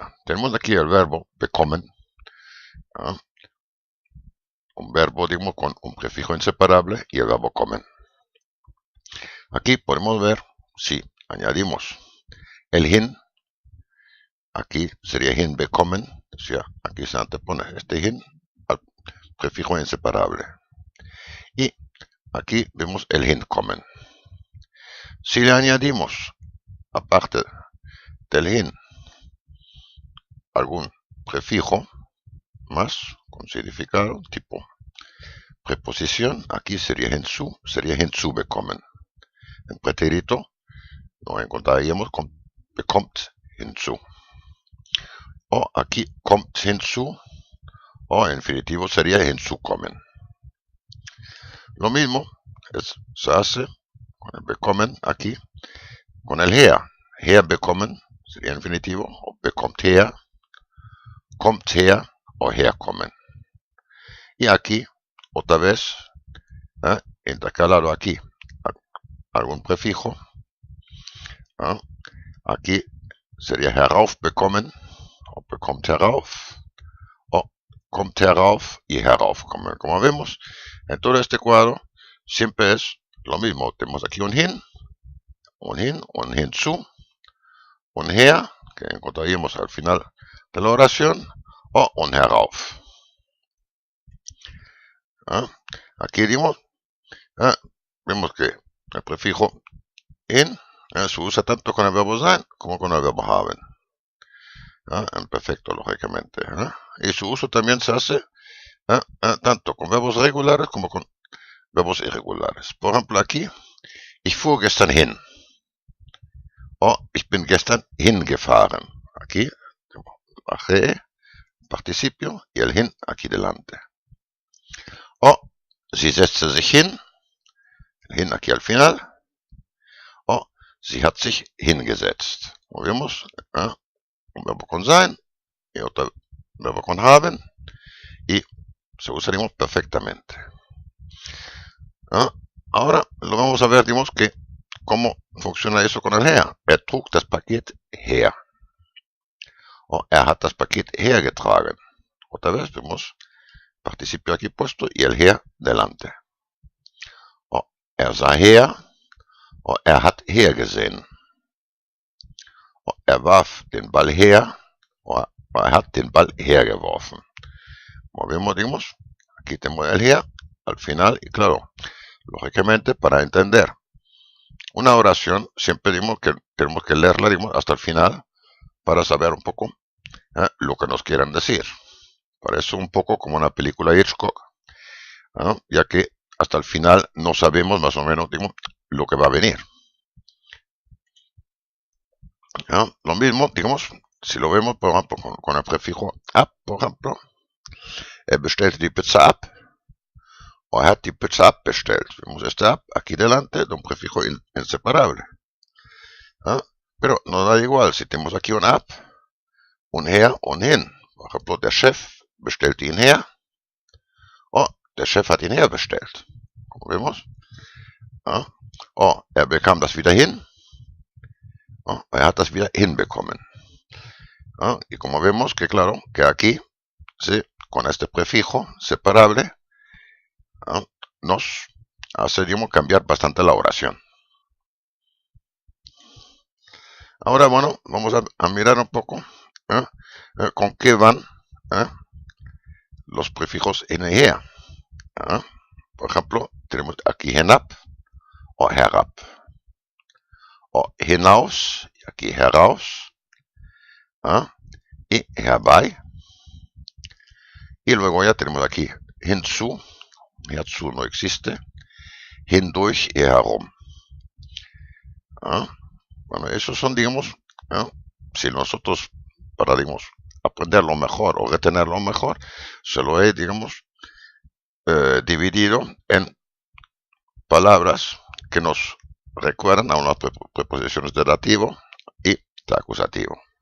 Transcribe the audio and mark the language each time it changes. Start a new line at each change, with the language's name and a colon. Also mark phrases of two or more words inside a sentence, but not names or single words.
Spanish: Tenemos aquí el verbo bekommen, ¿ah? Un verbo, digamos, con un prefijo inseparable y el verbo kommen. Aquí podemos ver si añadimos el hin. Aquí sería
German: hin bekommen,
Spanish: o sea, aquí se antepone este hin al prefijo inseparable. Y aquí vemos el
German: hin kommen.
Spanish: Si le añadimos, aparte del hin, algún prefijo más con significado, tipo preposición, aquí sería
German: hinzu bekommen.
Spanish: En pretérito nos encontraríamos con
German: bekommt hinzu.
Spanish: O aquí
German: kommt hinzu,
Spanish: o en infinitivo sería hinzukommen. Lo mismo se hace con el bekommen aquí, con el
German: her bekommen
Spanish: sería infinitivo, o
German: bekommt her
Spanish: o herkommen. Y aquí, otra vez, intercalado aquí algún prefijo, aquí sería
German: herauf bekommen,
Spanish: o
German: bekommt herauf,
Spanish: o
German: kommt herauf
Spanish: y heraufkommen. Como vemos, en todo este cuadro siempre es lo mismo. Tenemos aquí un hinzu, un her, que encontraríamos al final de la oración, o un herauf. Aquí vemos que el prefijo in se usa tanto con el verbo sein como con el verbo haben. En perfecto, lógicamente. Y su uso también se hace tanto con verbos regulares como con verbos irregulares. Por ejemplo, aquí,
German: ich fuhr gestern hin. O ich bin gestern hingefahren.
Spanish: Aquí, bajé, participio, y el hin aquí delante.
German: O sie setzte sich hin,
Spanish: el hin aquí al final.
German: O sie hat sich hingesetzt.
Spanish: Como vemos, un verbo con sein y otro verbo con haben, y se usaríamos perfectamente. Ahora lo vamos a ver, digamos, que cómo funciona eso con el her.
German: Trug das Paket her. O hat das Paket hergetragen.
Spanish: Otra vez vemos participio aquí puesto y el her delante.
German: O sah her, o hat hergesehen. O warf den Ball her, o hat den Ball hergeworfen.
Spanish: Como vemos, digamos, aquí tenemos el her al final, y claro, lógicamente, para entender una oración, siempre digamos que tenemos que leerla, digamos, hasta el final para saber un poco lo que nos quieran decir. Parece un poco como una película de Hitchcock, ya que hasta el final no sabemos más o menos, digamos, lo que va a venir. Lo mismo, digamos, si lo vemos, por ejemplo, con el prefijo ab, por ejemplo,
German: bestellte die Pizza ab, o hat die Pizza abbestellt.
Spanish: Vemos este ab aquí delante de un prefijo inseparable. Pero no da igual si tenemos aquí un ab, un her, un hin. Por ejemplo,
German: der Chef bestellte ihn her, o der Chef hat ihn herbestellt.
Spanish: Como vemos.
German: O bekam das wieder hin, o hat das wieder hinbekommen.
Spanish: Y como vemos que claro, que aquí, sí, con este prefijo separable, nos hace, digamos, cambiar bastante la oración. Ahora, bueno, vamos a mirar un poco con qué van los prefijos en y her. Por ejemplo, tenemos aquí hinab o herab. O hinaus, y aquí heraus. Y herbei. Y luego ya tenemos aquí hinzu. Herzu no existe. Hindurch y herum. Bueno, esos son, digamos, si nosotros, para, digamos, aprenderlo mejor o retenerlo mejor, se lo he, digamos, dividido en palabras que nos recuerdan a unas preposiciones de dativo y este acusativo.